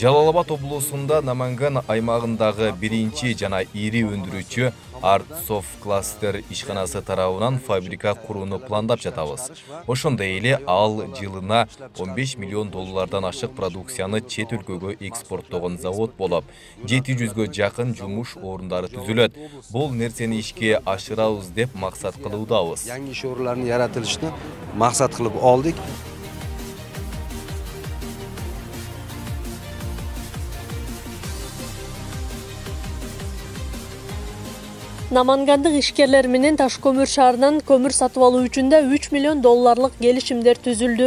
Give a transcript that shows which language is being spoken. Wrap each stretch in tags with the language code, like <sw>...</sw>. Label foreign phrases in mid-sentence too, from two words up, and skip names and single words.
<ky>Жалал-Абад облусунда Наманган аймагындагы биринчи жана ири өндүрүүчү Артсофт кластер ишканасы тарабынан фабрика курууну пландап жатабыз. Ошондой эле ал жылына 15 миллион доллардан ашык продукцияны чет өлкөгө экспорттогон завод болуп, 700гө жакын жумуш орундары түзүлөт. Бул нерсени ишке ашырабыз деп максат кылуудабыз.</ky> <uz>Yangi ish o'rinlarini yaratilishni maqsad qilib oldik.</uz> <ky>Намангандык ишкерлер менен Таш-Көмүр шаарынан көмүр сатып алуу үчүн да 3 миллион долларлык келишимдер түзүлдү.</ky>